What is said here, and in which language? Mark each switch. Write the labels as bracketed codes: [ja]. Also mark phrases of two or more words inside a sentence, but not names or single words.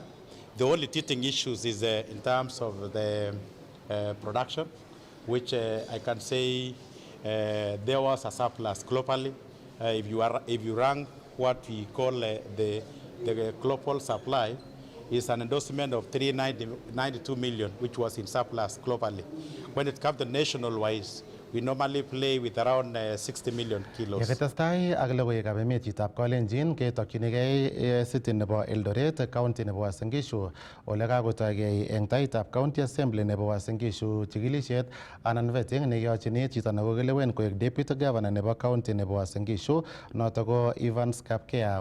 [en] The only teething issues is in terms of the production, which I can say there was a surplus globally. If you rank what we call the global supply, is an endorsement of 392 million, which was in surplus globally. When it comes to national-wise, we normally play with around 60 million kilos. [kln] Yekitestai ak logoiwekab emet chitab Kalenjin ketokchinigei city nebo Eldoret, county nebo Uasin Gishu, ole kakotoigei eng taitab [en] county assembly [kln] nebo Uasin Gishu chikilisiet anan vetting nekiyochini chito nekokelewen koek [en] deputy governor [kln] nebo county nebo Uasin Gishu, noto ko Evans Kapkea.